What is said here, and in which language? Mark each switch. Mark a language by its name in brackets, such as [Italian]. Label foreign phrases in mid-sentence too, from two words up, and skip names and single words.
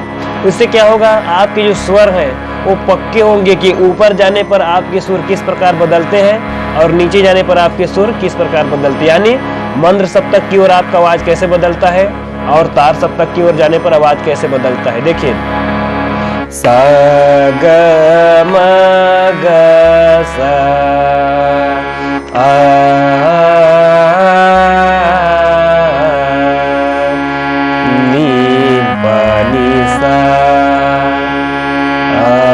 [Hindi] इससे क्या होगा, आपके जो स्वर हैं वो पक्के होंगे कि ऊपर जाने पर आपके सुर किस प्रकार बदलते हैं और नीचे जाने पर आपके सुर किस प्रकार बदलते हैं, यानी मंद्र सप्तक की ओर आपका आवाज कैसे बदलता है और तार सप्तक की ओर जाने पर आवाज कैसे बदलता है। देखिए, सा ग म ग सा आ नी प नी सा आ